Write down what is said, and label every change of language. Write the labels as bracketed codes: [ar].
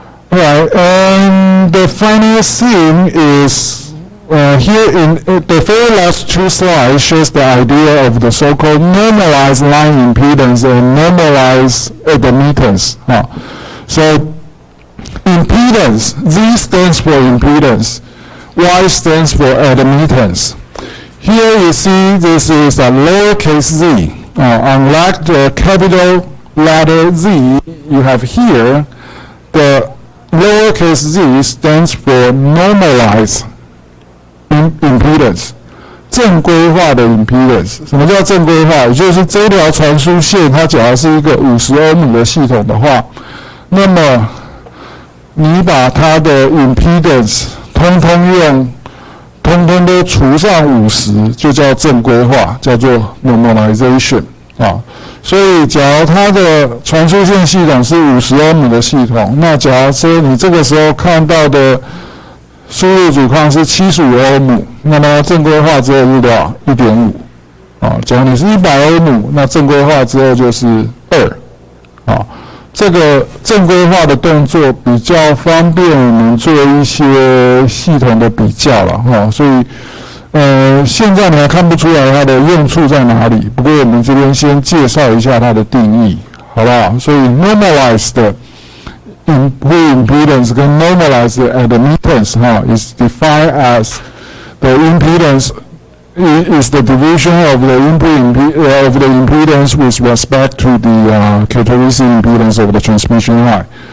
[en] Alright, and the final thing is here in the very last two slides shows the idea of the so-called normalized line impedance and normalized admittance. So impedance, Z stands for impedance, Y stands for admittance. Here you see this is a lowercase z. Unlike the capital letter Z, you have here the lowercase z stands for normalized [zh] impedance， 正规化的 impedance。什么叫正规化？也就是这条传输线，它假如是一个50欧姆的系统的话，那么你把它的 impedance 通通都除上50，就叫正规化，叫做 normalization 啊。所以，假如它的传输线系统是50欧姆的系统，那假如说你这个时候看到的输入阻抗是75欧姆，那么正规化之后是多少 ？1.5 啊。假如你是100欧姆，那正规化之后就是2啊。这个正规化的动作比较方便我们做一些系统的比较了哈，所以现在你还看不出来它的用处在哪里。不过我们这边先介绍一下它的定义，好不好？ [en] 所以 normalized impedance 跟 normalized admittance 哈 is defined as the impedance is the division of the of the impedance with respect to the characteristic impedance of the transmission line.